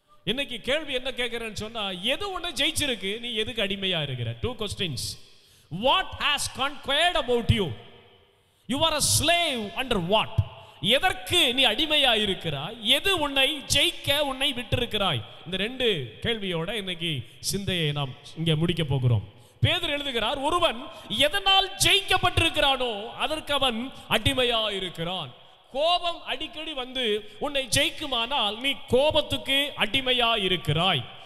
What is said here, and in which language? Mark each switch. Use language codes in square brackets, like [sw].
[ta] இன்னைக்கு கேள்வி என்ன கேட்கிறேன்னு சொன்னா, எது உன்னை ஜெயிச்சிருக்கு, நீ எதுக்கு அடிமையா இருக்கிற? [en] 2 questions. What has conquered about you? You are a slave under what? [ta] எதற்கு நீ அடிமையா இருக்கிறாய், எது உன்னை ஜெயிக்க உன்னை விட்டிருக்கிறாய்? இந்த 2 கேள்வியோட இன்னைக்கு சிந்தையை நாம் இங்கே முடிக்க போகிறோம். பேதுரு எழுதுகிறார், ஒருவன் எதனால் ஜெயிக்கப்பட்டிருக்கிறானோ அதற்கு அவன் அடிமையா இருக்கிறான். கோபம் அடிக்கடி வந்து உன்னை ஜெயிக்குமானால் நீ கோபத்துக்கு அடிமையா இருக்கிறாய்.